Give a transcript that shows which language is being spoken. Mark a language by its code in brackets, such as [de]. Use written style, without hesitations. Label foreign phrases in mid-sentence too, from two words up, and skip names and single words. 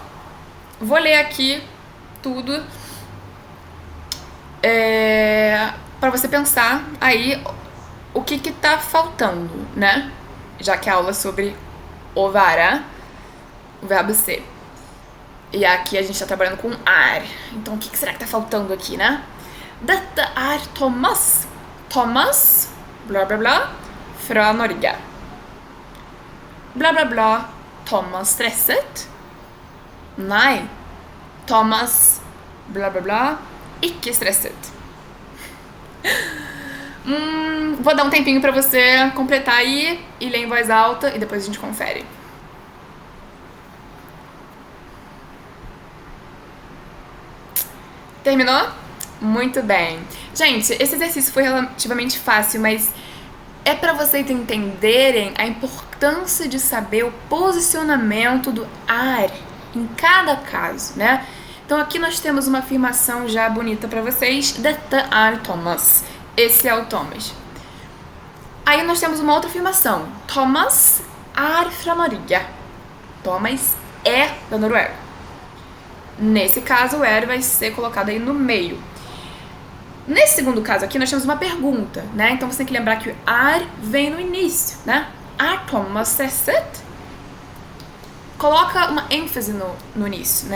[pt] Vou ler aqui tudo para você pensar aí o que tá faltando, né? Já que a aula é sobre ovara, o verbo ser. E aqui a gente tá trabalhando com ar. Então o que será que tá faltando aqui, né? [no] Dette er Thomas. Thomas, [pt] blá blá blá, [no] fra Norge. [pt] Blá blá blá, [no] Thomas stresset? Nei. Thomas, [pt] blá blá blá, [no] ikke stresset. [pt] Vou dar um tempinho pra você completar aí e ler em voz alta e depois a gente confere. Terminou? Muito bem. Gente, esse exercício foi relativamente fácil, mas é para vocês entenderem a importância de saber o posicionamento do ar em cada caso, né? Então aqui nós temos uma afirmação já bonita para vocês. [no] Dette er Thomas. [pt] Esse é o Thomas. Aí nós temos uma outra afirmação. [no] Thomas er fra Norge. [pt] Thomas é da Noruega. Nesse caso, o er vai ser colocado aí no meio. Nesse segundo caso aqui, nós temos uma pergunta, né? Então você tem que lembrar que o er vem no início, né? [no] Er Thomas stresset? [pt] Coloca uma ênfase no início, né?